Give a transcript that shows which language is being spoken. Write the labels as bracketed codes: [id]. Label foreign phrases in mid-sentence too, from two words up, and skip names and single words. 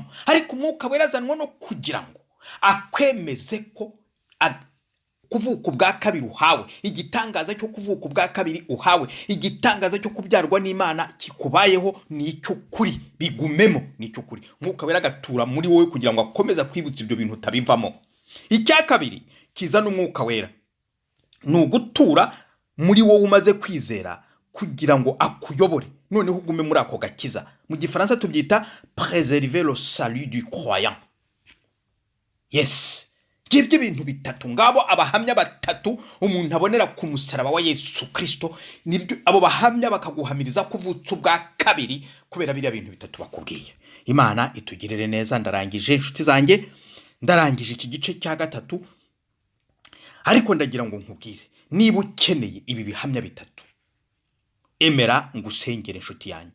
[rw] Ariko Umwuka Wera azanwa no kugira ngo akwemeze ko kuvuka ubwa kabiri uhawe, igitangaza cyo kuvuka ubwa kabiri uhawe, igitangaza cyo kubyarwa n'Imana kikubayeho, ni icy'ukuri, bigumemo, ni icy'ukuri. Mwuka Wera agatura muri wowe kugira ngo akomeze kwibutsa ibyo bintu utabivamo. Icya kabiri kizana Umwuka Wera ni ugutura muri wowe umaze kwizera kugira ngo akuyobore, noneho ugume muri ako gakiza. Mu gifaransa tubyita [fr] préserver le salut du croyant. [rw] Yes. Gibye ibintu bitatu ngabo abahamya batatu umuntu abonera ku musaraba wa Yesu Kristo. Nibyo abo bahamya bakaguhamiriza kuvutsa ubwa kabiri kubera biriya bintu bitatu bakubwiye. Imana itugirire neza. Ndarangije inshuti zanjye, ndarangije iki gice cya gatatu, ariko ndagira ngo nkubwire, niba ukeneye ibi bihamya bitatu, emera ngusengere inshuti yanjye.